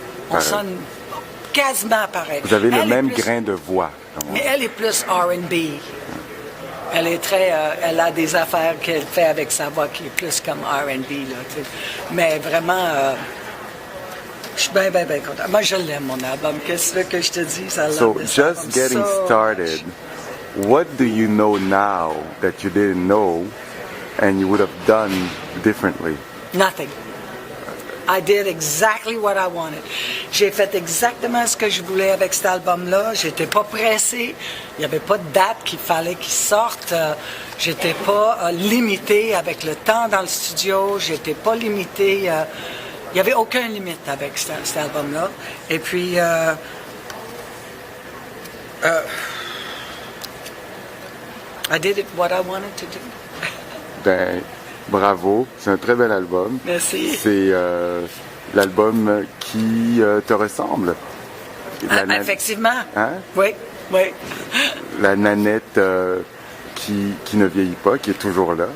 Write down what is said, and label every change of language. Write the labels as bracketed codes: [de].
[fr] On sonne quasiment pareil. Vous avez le même grain de voix. Mais elle est plus R&B. Elle est très, elle a des affaires qu'elle fait avec sa voix qui est plus comme R&B, là, tu sais. Mais vraiment, je suis bien content. Moi, je l'aime, mon album. Qu'est-ce que je te dis? [en] So, just getting started, what do you know now that you didn't know and you would have done differently? Nothing. I did exactly what I wanted. [fr] J'ai fait exactement ce que je voulais avec cet album-là. J'étais pas pressée. Il n'y avait pas de date qu'il fallait qu'il sorte. J'étais pas limitée avec le temps dans le studio. J'étais pas limitée. Il n'y avait aucune limite avec cet album-là. Et puis, [en] I did it what I wanted to do. [fr] Ben, bravo, c'est un très bel album. Merci. C'est l'album qui te ressemble. Effectivement. Hein? Oui. La nanette qui ne vieillit pas, qui est toujours là.